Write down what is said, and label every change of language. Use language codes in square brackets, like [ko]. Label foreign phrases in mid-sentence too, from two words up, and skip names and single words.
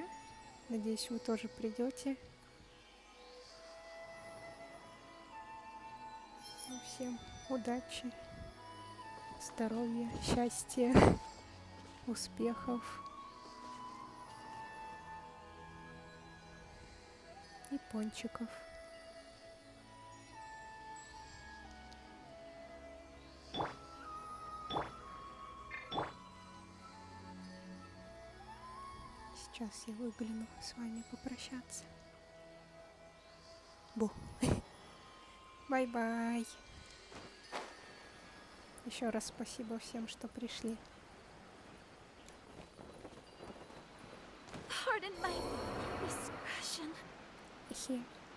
[ru] Надеюсь, вы тоже придете. Ну, всем удачи, здоровья, счастья, успехов и пончиков. Сейчас я выгляну с вами попрощаться. Бу. Бай-бай. Еще раз спасибо всем, что пришли. [en] Pardon my indiscretion. Хе.